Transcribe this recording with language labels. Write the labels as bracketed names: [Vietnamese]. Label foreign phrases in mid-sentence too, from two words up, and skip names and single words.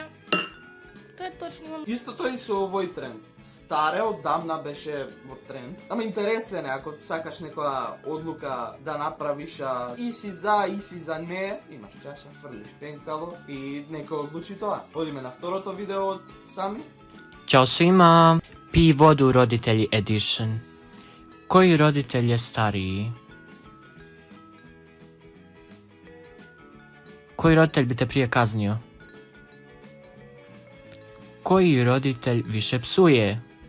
[Macedonian] Тоа е точно, имам... Истото и со овој тренд. Старе одамна беше во тренд. Ама интересен е, ако сакаш некоја одлука да направиш, и си за не, имаш чаша, фрлиш пенкало и некој одлучи тоа. Одиме на второто видео од Сами. [Bosnian] Ćao svima, Pij vodu roditelji edition. Koji roditelj je stariji? Koji roditelj bi te prije kaznio? Koji roditelj više psuje?